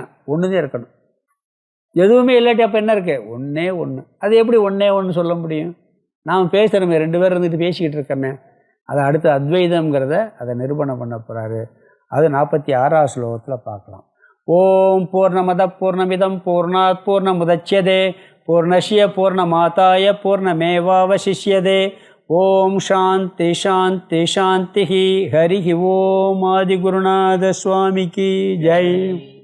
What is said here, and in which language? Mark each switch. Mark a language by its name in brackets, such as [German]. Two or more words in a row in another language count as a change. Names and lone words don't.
[Tamil] ஒன்று தான் இருக்கணும். எதுவுமே இல்லாட்டி அப்போ என்ன இருக்குது? ஒன்றே ஒன்று. அது எப்படி ஒன்றே ஒன்று சொல்ல முடியும்? நாம் பேசுகிறோமே, 2 பேர் இருந்துட்டு பேசிக்கிட்டு இருக்கோமே. அதை அடுத்து அத்வைதம்ங்கிறத அதை நிரூபணம் பண்ண போகிறாரு. அது 46வது ஸ்லோகத்தில் பார்க்கலாம். [Sanskrit] ओम् पूर्णमद पूर्णमिदम् पूर्णात् पूर्णमुदच्यते पूर्णस्य पूर्णमादाय पूर्णमेवावशिष्यते. ओम् शान्ति शान्ति शान्ति. हरि ओम्. [Tamil] ஆதிகுருநாத சுவாமிக்கு ஜெய்.